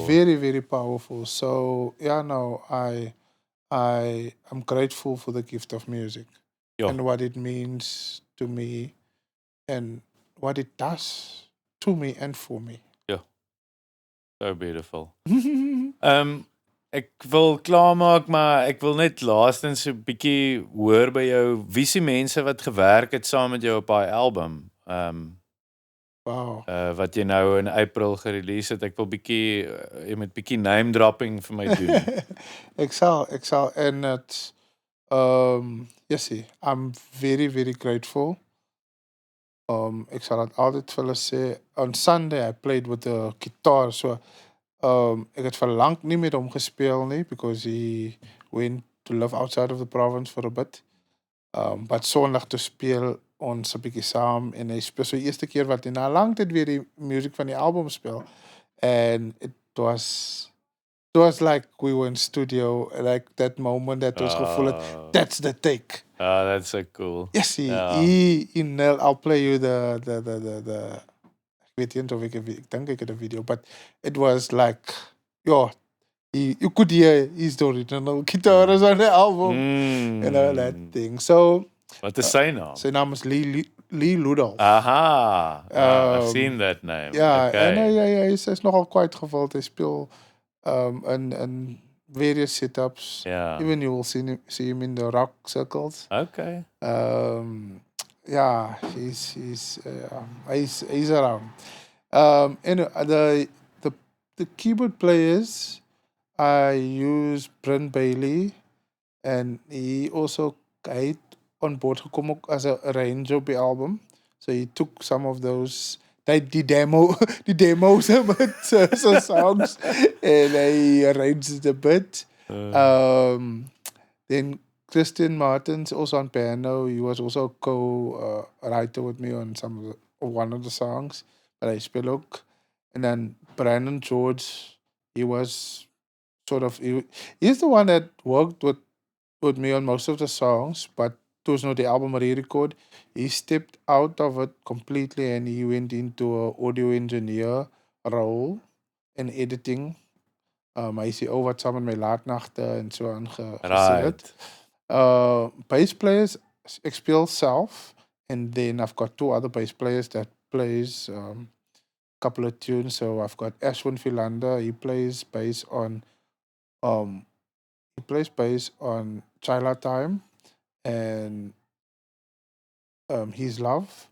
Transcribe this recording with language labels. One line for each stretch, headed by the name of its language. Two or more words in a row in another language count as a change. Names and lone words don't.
English: Very, very powerful. So yeah, no, I am grateful for the gift of music Yeah. and what it means to me and what it does to me and for me. Yeah. So beautiful.
Afrikaans: Ek wil klaarmaak, maar ek wil net laastens 'n bietjie hoor by jou wie se mense wat gewerk het saam met jou op daai album.
English: Wow.
Afrikaans: Wat jy nou in April gerelease het. Ek wil bietjie jy moet bietjie
English: name dropping
Afrikaans: vir my doen. ek zal en het
English: yes, I'm very, very grateful.
Afrikaans: Ek sal dit altyd vir hulle sê.
English: On Sunday I played with the guitar, so
Afrikaans: ek het vir lank nie met hom gespeel nie
English: because he went to live outside of the province for a bit.
Afrikaans: But Sondag toe speel ons 'n bietjie saam en hy speel so die eerste keer wat hy na lank tyd weer die musiek van die album speel.
English: And it was like we were in studio, like that moment that
Afrikaans: ons gevoel het,
English: that's the take. Oh, that's so cool. Yes,
Afrikaans: Ja.
English: I'll play you the
Afrikaans: ek weet nie of ek dink ek het 'n video,
English: but it was like, yeah, you could hear his original guitars on the album, you know, that thing. So,
Afrikaans: Wat is sy naam? sy naam is Lee Ludolf.
English: Aha. I've seen that name.
Afrikaans: Ja,
English: Okay.
Afrikaans: en hy's nogal quite gewild. Hy speel in
English: various setups.
Afrikaans: Ja.
English: Even you will see him in the rock circles. Okay. Yeah, he's around. And the keyboard players, I use Brent Bailey, and he also
Afrikaans: hy het
English: on board
Afrikaans: gekom ook as 'n arranger op die album.
English: So he took some of those
Afrikaans: die demos met
English: some songs and he arranged it a bit. Then Christian Martins also on piano. He was also co-writer with me on one of the songs that I
Afrikaans: speel ook.
English: And then Brandon George, he was he's the one that worked with me on most of the songs, but towards the album re-record, he stepped out of it completely and he went into an audio engineer role in editing.
Afrikaans: Hy sê wat saam met my laatnagte en so aangesien het.
English: Bass players,
Afrikaans: ek speel self,
English: and then I've got two other bass players that plays couple of tunes. So I've got Ashwin Philander, he plays bass on Chila Time and His Love.